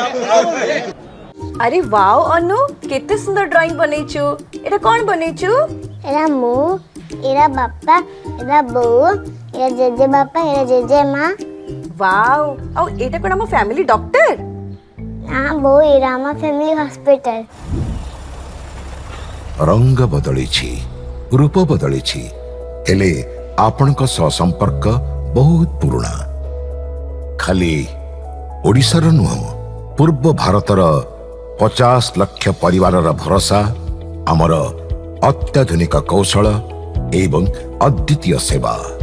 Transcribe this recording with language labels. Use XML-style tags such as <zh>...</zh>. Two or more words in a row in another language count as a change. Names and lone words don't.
<or>ଅରେ ୱାଓ ଅନୁ, କେତେ ସୁନ୍ଦର ଡ୍ରାଇଂ ବନେଛୁ। ଏଟା କୌନ ବନେଛୁ? ଏରା ମୁ ଏରା ବାପା ଏରା ବୋଉ ଏରା ଜେଜେ ବାପା ଏରା ଜେଜେ ମାଁ वाओ ଆଉ ଏଇଟା କଣ ଆମ</or> <en>family doctor</en> <or>ହଁ ବୋଉ ଏରା ଆମା</or> <en>family hospital</en> <or>ରଙ୍ଗ ବଦଳିଛି ରୂପ ବଦଳିଛି ହେଲେ ଆପଣଙ୍କ ସହ ସମ୍ପର୍କ ବହୁତ ପୁରାନା ଖାଲି ଓଡ଼ିଶାର ନୁହ ପୂର୍ବ ଭାରତର 50 ଲାଖ ପରିବାରର ଭରୋସା ଆମର ଅତ୍ୟାଧୁନିକ କୌଶଳ ଏବଂ ଅଦ୍ୱିତୀୟ ସେବା</or>